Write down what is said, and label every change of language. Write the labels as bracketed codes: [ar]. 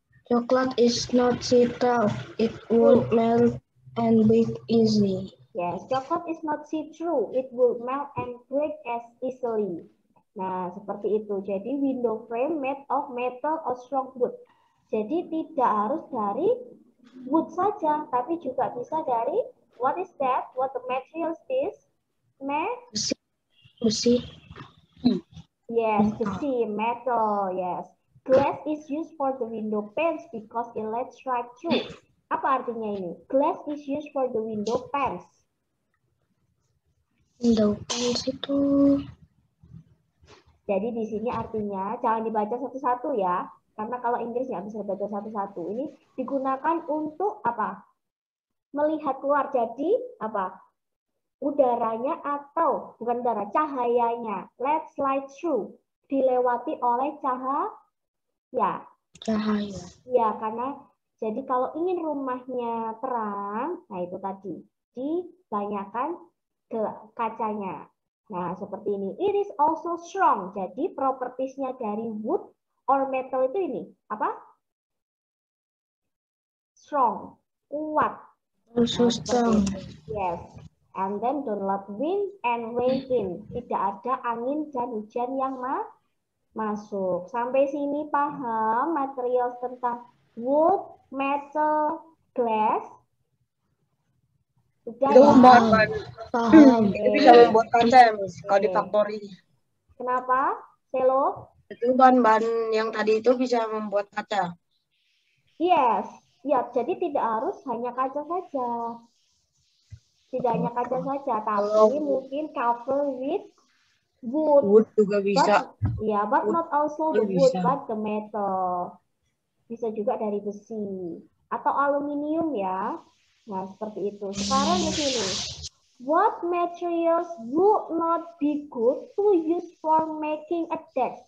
[en] Chocolate is not see-through. It would melt and break easily. Yes, chocolate is not see-through. It will melt and break as easily. [id] Nah, seperti itu. Jadi [en] window frame made of metal or strong wood. [id] Jadi tidak harus dari wood saja, tapi juga bisa dari [en] what is that? What the material is? [id] Besi. [en] Yes, besi, metal. Yes. Glass is used for the window panes because it lets light through. [id] Apa artinya ini? [en] Glass is used for the window panes. [id] Window panes itu. Jadi di sini artinya jangan dibaca satu-satu ya, karena kalau Inggris nggak bisa dibaca satu-satu. Ini digunakan untuk apa? Melihat keluar. Jadi apa? Udaranya atau bukan udara, cahayanya. [en] Let's light through. [id] Dilewati oleh cahaya. Cahaya. Ya, karena jadi kalau ingin rumahnya terang, nah itu tadi dibanyakan ke kacanya. Nah, seperti ini. [en] It is also strong. [id] Jadi propertiesnya dari [en] wood or metal [id] itu ini apa? [en] Strong, [id] kuat. [en] Also strong. Yes. And then don't let wind and rain in. [id] Tidak ada angin dan hujan yang masuk. Sampai sini paham material tentang wood, metal, glass? Sudah Itu ya? Paham. Itu bisa membuat kaca ya, Miss, kalau di factory. Kenapa? Selo? Itu bahan-bahan yang tadi itu bisa membuat kaca. [en] Yes. [id] Ya, jadi tidak harus hanya kaca saja. Tidak hanya kaca saja, tapi mungkin [en] cover with wood. [id] Wood juga bisa. [en] But not also the wood, but the metal. [id] Bisa juga dari besi atau aluminium ya. Nah, seperti itu. Sekarang di sini. [en] What materials would not be good to use for making a desk?